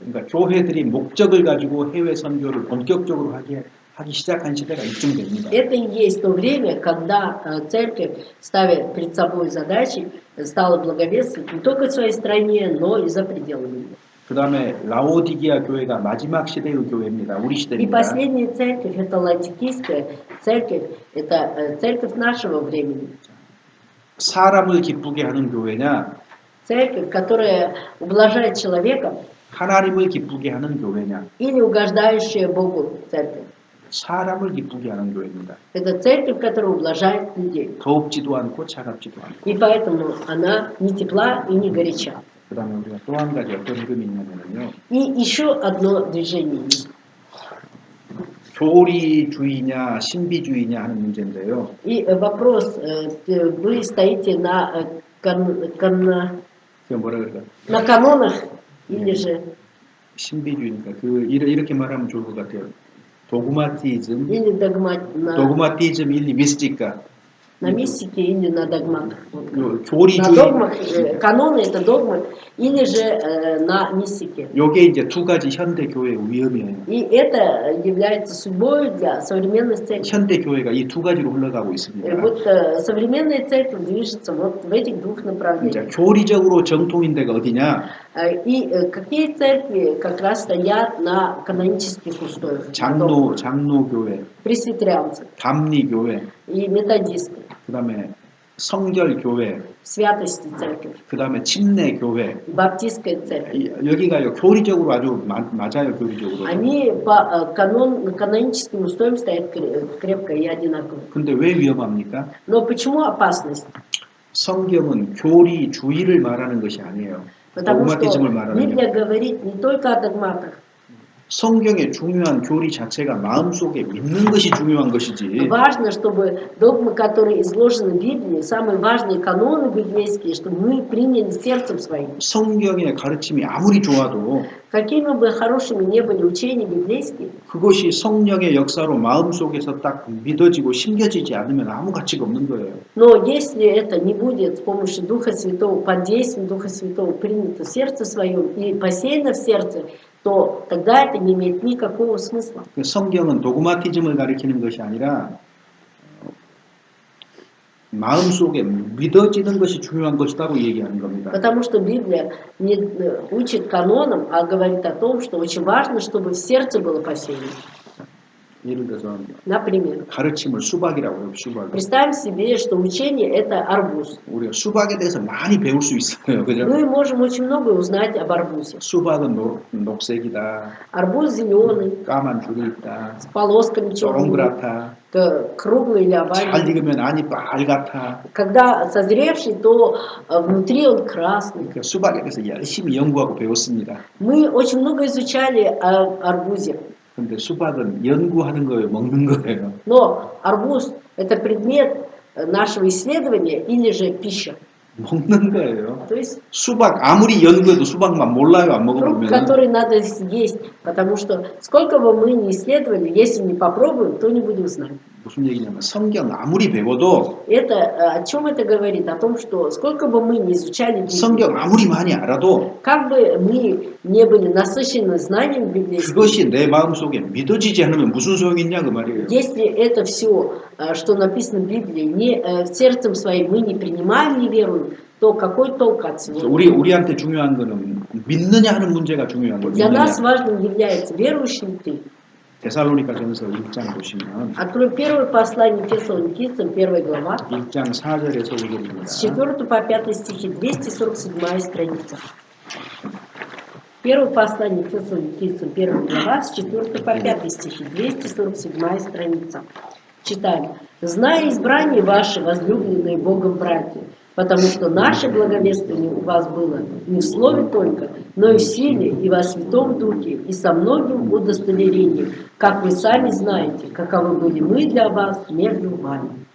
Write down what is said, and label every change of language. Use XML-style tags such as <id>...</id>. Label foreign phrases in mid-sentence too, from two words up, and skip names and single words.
<ko>그러니까 교회들이 목적을 가지고 해외 선교를 본격적으로 하기 시작한 시대가 이쯤 됩니다.</ko> <ru>Это и есть то время, когда церковь, ставя перед собой задачи, стала благовествовать не только в своей стране, но и за пределами ее.</ru> <ko>그 다음에 라오디기아 교회가 마지막 시대의 교회입니다. 우리</ko> <ru>И</ru> <ko>시대입니다.</ko> <ru>последняя церковь, это Ладикийская церковь, это церковь нашего времени.</ru> <ko>사람을 기쁘게 하는 교회냐,</ko> <ru>Церковь, которая ублажает человека,</ru> <ko>하나님을 기쁘게 하는 교회냐.</ko> <ru>или угождающая Богу церковь.</ru> <ko>사람을 기쁘게 하는 교회입니다.</ko> <ru>Это церковь, которая ублажает людей.</ru> <ko>덥지도 않고 차갑지도 않고.</ko> <ru>И поэтому она не тепла и не горяча.</ru> <ko>그 다음에 우리가 또 한 가지 어떤 흐름이 있냐면요.</ko> <ru>И еще одно движение есть.</ru> <ko>교리주의냐 신비주의냐 하는 문제인데요.</ko> <ru>И вопрос, вы стоите на,</ru> <ko>그게 뭐라 그럴까?</ko> <ru>на канонах или же</ru> <ko>신비주의니까 이렇게 말하면 좋을 것 같아요. 도그마티즘,</ko> <ru>или 도그마티즘 или мистика. на мистике или на догматах. На</ru> <ko>교리주의.</ko> <ru>догмах, каноны это догмы, или же на мистике.</ru> <ko>요게 이제 두 가지 현대 교회의 위험이에요.</ko> <ru>И это является судьбой для современной церкви.</ru> <ko>현대 교회가 이 두 가지로 흘러가고</ko> <ru>И</ru> <ko>있습니다.</ko> <ru>вот современная церковь движется вот в этих двух</ru> <ko>이제</ko> <ru>направлениях.</ru> <ko>교리적으로 정통인 데가 어디냐?</ko> <ru>И какие церкви как раз стоят на канонических устоях?</ru> <ko>장로교회,</ko> <ru>Пресвитерианцы</ru> <ko>감리교회,</ko> <ru>и методисты,</ru> <ko>그 다음에 성결교회,</ko> <ru>святости церковь,</ru> <ko>그 다음에 침례교회.</ko> <ru>баптистская церковь.</ru> <ko>여기가요 교리적으로 아주 맞아요, 교리적으로.</ko> <ru>Они по каноническим устоям стоят крепко и одинаково.</ru> <ko>근데 왜 위험합니까?</ko> <ru>Но почему опасность?</ru> <ko>성경은 교리주의를 말하는 것이 아니에요.</ko> <ru>Потому что</ru> <ko>도그마티즘을 말하는 게.</ko> <ru>Библия говорит не только о догматах.</ru> <ko>성경의 중요한 교리 자체가 마음속에 믿는 것이 중요한 것이지.</ko> <ru>Важно, чтобы догмы, которые изложены в Библии, самые важные каноны библейские, чтобы мы приняли сердцем своим.</ru> <ko>성경의 가르침이 아무리 좋아도</ko> <ru>Какими бы хорошими ни были учения библейские,</ru> <ko>그것이 성령의 역사로 마음속에서 딱 믿어지고 심겨지지 않으면 아무 가치가 없는 거예요.</ko> <ru>но если это не будет с помощью Духа Святого, под действием Духа Святого принято в сердце своем и посеяно в сердце, то тогда это не имеет никакого смысла.</ru> <ko>성경은 도그마티즘을 가리키는 것이 아니라 마음속에 믿어지는 것이 중요한 것이라고 얘기하는 겁니다.</ko> <ru>Потому что Библия не учит канонам, а говорит о том, что очень важно, чтобы в сердце было посеяно.</ru> <ko>예를 들어서</ko> <ru>Например,</ru> <ko>가르침을 수박이라고 해요. 수박.</ko> <ru>представим себе, что учение это арбуз.</ru> <ko>우리가 수박에 대해서 많이 배울 수 있어요. 그죠?</ko> <ru>Мы можем очень многое узнать об арбузе.</ru> <ko>수박은 녹색이다.</ko> <ru>Арбуз зеленый,</ru> <ko>까만 줄이 있다.</ko> <ru>с полосками черными,</ru> <ko>동그랗다.</ko> <ru>круглый или</ru> <ko>잘</ko> <ru>овальный.</ru> <ko>익으면 안이 빨갛다.</ko> <ru>Когда созревший, то внутри он красный.</ru> <ko>그 수박에 대해서 열심히 연구하고 배웠습니다.</ko> <ru>Мы очень много изучали о арбузе.</ru> <ko>근데 수박은 연구하는 거예요, 먹는 거예요.</ko> <ru>Но арбуз это предмет нашего исследования или же пища.</ru> <ko>먹는 거예요.</ko> <ru>То есть</ru> <ko>수박 아무리 연구해도 수박만 몰라요, 안</ko> <ru>фрукт,</ru> <ko>먹어보면.</ko> <ru>который надо съесть, потому что сколько бы мы ни исследовали, если не попробуем, то не будем знать.</ru> <ko>무슨 얘기냐면 성경 아무리 배워도</ko> <ru>Это о чем это говорит? О том, что сколько бы мы ни изучали Библию, 성경 아무리 많이 알아도 как бы мы не были насыщены знанием библейским, 그것이 내 마음속에 믿어지지 않으면 무슨 소용이 있냐 그 말이에요. если это все, что написано в Библии, не сердцем своим мы не принимаем, не веруем, то какой толк от всего? 우리한테 중요한 거는 믿느냐 하는 문제가 중요한 거예요. Для 믿느냐. нас важным является, верующий ли ты.</ru> <ko>데살로니가전서 1장 보시면</ko> <ru>Открой первое послание Фессалоникийцам, 1 глава,</ru> <ko>1장 4절에서 5절입니다.</ko> <ru>с 4 по 5 стихи, 247 страница. Первое послание Фессалоникийцам, 1 глава, с 4 по 5 стихи, 247 страница. Читаем. «Зная избрание ваше, возлюбленные Богом братья, потому что наше благовествование у вас было не в слове только, но и в силе, и во Святом Духе, и со многим удостоверением, как вы сами знаете, каковы были мы для вас между вами».</ru>